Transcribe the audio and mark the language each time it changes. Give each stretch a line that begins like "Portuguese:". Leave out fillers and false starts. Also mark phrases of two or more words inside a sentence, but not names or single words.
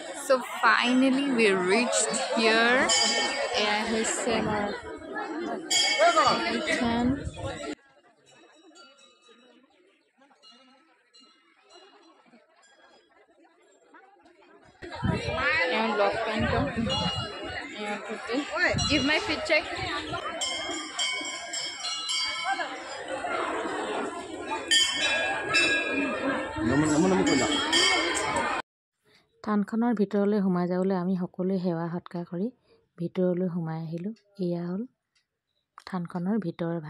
English: So finally we reached here.
Assamese: এয়া হৈছে আমাৰ এইখন।
English: And lock and give my fit check.
Assamese: থানখনৰ ভিতৰলৈ সোমাই যাবলৈ আমি সকলোৱে সেৱা সৎকাৰ কৰি ভিতৰলৈ সোমাই আহিলোঁ। এয়া হ'ল থানখনৰ ভিতৰৰ ভাগ।